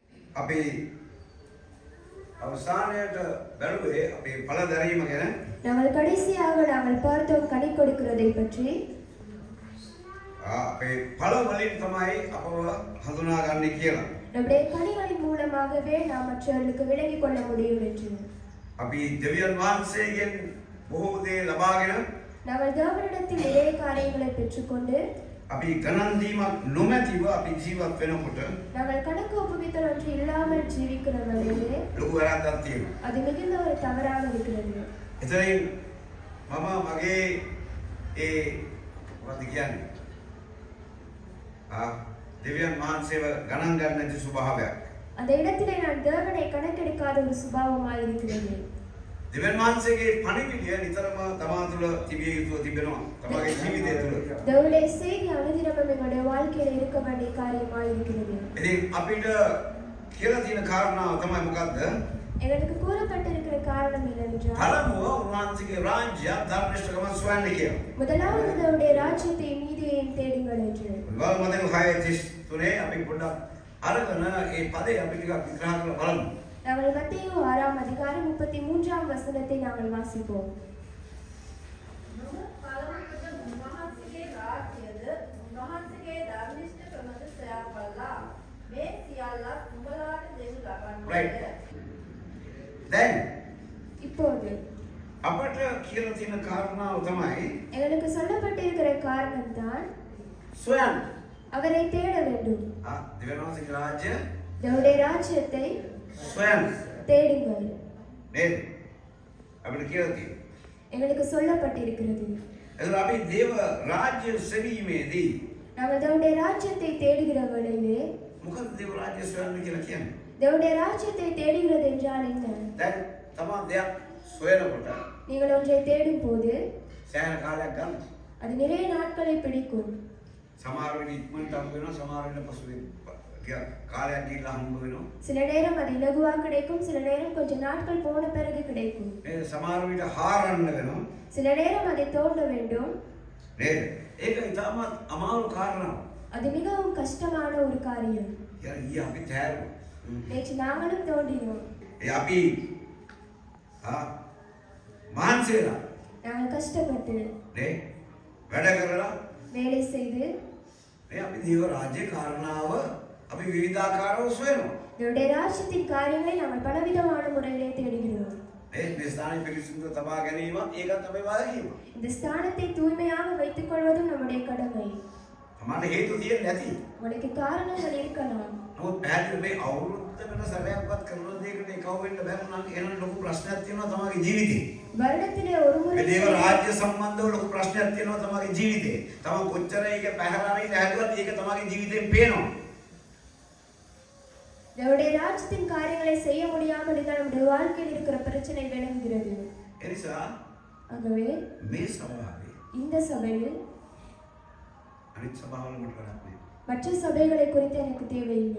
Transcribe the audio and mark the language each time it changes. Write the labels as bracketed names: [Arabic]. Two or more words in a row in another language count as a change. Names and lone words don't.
[Sinhala] අපි අවසානයට බැලුවේ අපි ඵල දැරීම ගැන. [Tamil] நாங்கள் கடைசியாக நாங்கள் பார்த்தோம் கனி கொடுக்கிறதை பற்றி. [Sinhala] අපේ ඵල වලින් තමයි අපව හඳුනාගන්නේ කියලා. [Tamil] நம்முடைய கனிகளின் மூலமாகவே நாம் மற்றவர்களுக்கு விளங்கிக் கொள்ள முடியும் என்று. [Sinhala] අපි දෙවියන් වහන්සේගෙන් බොහෝ දේ ලබාගෙන [Tamil] நாங்கள் தேவனிடத்தில் நிறைய காரியங்களை பெற்றுக்கொண்டு [Sinhala] අපි ගණන් දීමක් නොමැතිව අපි ජීවත් වෙනකොට [Tamil] நாங்கள் கணக்கு ஒப்புவித்தல் ஒன்று இல்லாமல் ஜீவிக்கிற வேளையிலே [Sinhala] ලොකු වැරද්දක් තියෙනවා. [Tamil] அது மிகுந்த ஒரு தவறாக இருக்கிறது. [Sinhala] එතනින් මම මගේ ඒ මොකද කියන්නේ? දෙවියන් වහන්සේව ගණන් ගන්න නැති ස්වභාවයක්. [Tamil] அந்த இடத்திலே நான் தேவனை கணக்கெடுக்காத ஒரு சுபாவமாக இருக்கிறது. [Sinhala] දෙවියන් වහන්සේගේ පණිවිඩය නිතරම තමා තුළ තිබිය යුතුව තිබෙනවා. තමාගේ ජීවිතය තුළ. [Tamil] தேவனுடைய செய்தி அனுதினமும் எங்களுடைய வாழ்க்கையில் இருக்க வேண்டிய காரியமாக இருக்கிறது. [Sinhala] ඉතින් අපිට කියලා තියෙන කාරණාව තමයි මොකද්ද? [Tamil] எங்களுக்கு கூறப்பட்டிருக்கிற காரணம் என்னவென்றால் [Sinhala] පළමුව උන්වහන්සේගේ රාජ්‍ය ධර්මනිෂ්ඨකම සොයන්න කියලා. [Tamil] முதலாவது அவருடைய ராஜ்யத்தை நீதியையும் தேடுங்கள் என்று. [Sinhala] වල්මදෙන් 6:33 අපි පොඩ්ඩක් අරගෙන ඒ පදේ අපි ටිකක් විග්‍රහ කරලා බලමු. [Tamil] நாங்கள் மத்தேயு 6ஆம் அதிகாரம் 33ஆம் வசனத்தை நாங்கள் வாசிப்போம். [Sinhala] උන්වහන්සේගේ රාජ්‍යද උන්වහන්සේගේ ධර්මනිෂ්ඨකමද සොයාපල්ලා මේ සියල්ලත් උඹලාට දෙනු Right. ලබන්නේ. Then [Tamil] இப்போது [Sinhala] අපට කියලා තියෙන කාරණාව තමයි [Tamil] எங்களுக்கு சொல்லப்பட்டிருக்கிற காரணம் தான் [Sinhala] සොයන්න. [Tamil] அவரை தேட வேண்டும். [Sinhala] දෙවියන් වහන්සේගේ රාජ්‍ය [Tamil] தேவனுடைய ராஜ்யத்தை [Sinhala] සොයන්න. [Tamil] தேடுங்கள். [Sinhala] නේද? අපිට කියලා තියෙනවා. [Tamil] எங்களுக்கு சொல்லப்பட்டிருக்கிறது. [Sinhala] එතකොට අපි දේව රාජ්‍ය සෙවීමේදී [Tamil] நாங்கள் தேவனுடைய ராஜ்யத்தை தேடுகிற வேளையிலே [Sinhala] මොකද දේව රාජ්‍ය සොයන්න කියලා කියන්නේ? [Tamil] தேவனுடைய ராஜ்யத்தை தேடுகிறது என்றால் என்ன? [Sinhala] දැන් තමා දෙයක් සොයනකොට [Tamil] நீங்கள் ஒன்றை தேடும் போது [Sinhala] සෑහෙන කාලයක් ගන්න. [Tamil] அது நிறைய நாட்களை பிடிக்கும். [Sinhala] සමහර වෙලෙ ඉක්මනට හම්බ වෙනවා, සමහර වෙලෙ පසුබිම් කාලයක් ගිහිල්ලා හම්බ වෙනවා. [Tamil] சில நேரம் அது இலகுவா கிடைக்கும், சில நேரம் கொஞ்ச நாட்கள் போன பிறகு கிடைக்கும். [Sinhala] නේද? සමහර විට හාරන්න වෙනවා. [Tamil] சில நேரம் அதை தோண்ட வேண்டும். [Sinhala] නේද? ඒක ඉතාමත් අමාරු කාරණාවක්. [Tamil] அது மிகவும் கஷ்டமான ஒரு காரியம். [Sinhala] ඊ අපි තෑරුවා. [Tamil] நேற்று நாங்களும் தோண்டினோம். [Sinhala] අපි මහන්සි වෙලා [Tamil] நாங்கள் கஷ்டப்பட்டு [Sinhala] නේ වැඩ කරලා [Tamil] வேலை செய்து [Sinhala] මේ අපි දේව රාජ්‍ය කාරණාව අපි විවිධාකාරව සොයනවා. [Tamil] என்னுடைய ராஜ்யத்தின் காரியங்களை நாங்கள் பலவிதமான முறையிலே தேடுகிறோம். [Sinhala] මේ ස්ථානයේ පිරිසිදුව තබා ගැනීමත් ඒකත් අපේ වගකීම. [Tamil] இந்த ஸ்தானத்தை தூய்மையாக வைத்துக் கொள்வதும் நம்முடைய கடமை. [Sinhala] සමහර හේතු තියෙන්නේ නැති. [Tamil] உங்களுக்கு காரணங்கள் இருக்கலாம். [Sinhala] නමුත් පැහැදිලි මේ අවුරුද්දකට සැරයක්වත් කරන දෙයකට එකව වෙන්න බැහැ නම් එහෙනම් ලොකු ප්‍රශ්නයක් තියෙනවා තමගේ ජීවිතේ. [Tamil] வருடத்திலே ஒரு முறை [Sinhala] මේ දේව රාජ්‍ය සම්බන්ධව ලොකු ප්‍රශ්නයක් තියෙනවා තමගේ ජීවිතේ. තම කොච්චර ඒක පැහැරණයි නැහැදුවත් ඒක තමගේ ජීවිතෙන් පේනවා. [Tamil] நம்முடைய ராஜ்யத்தின் காரியங்களை செய்ய முடியாமல் இருந்தால் நம்முடைய வாழ்க்கையில் இருக்கிற பிரச்சனை விளங்குகிறது. [Sinhala] ඒ නිසා [Tamil] ஆகவே [Sinhala] මේ සභාවේ [Tamil] இந்த சபையில் [Sinhala] අනිත් සභාවල මට වැඩක් නෑ. [Tamil] மற்ற சபைகளை குறித்து எனக்கு தேவையில்லை.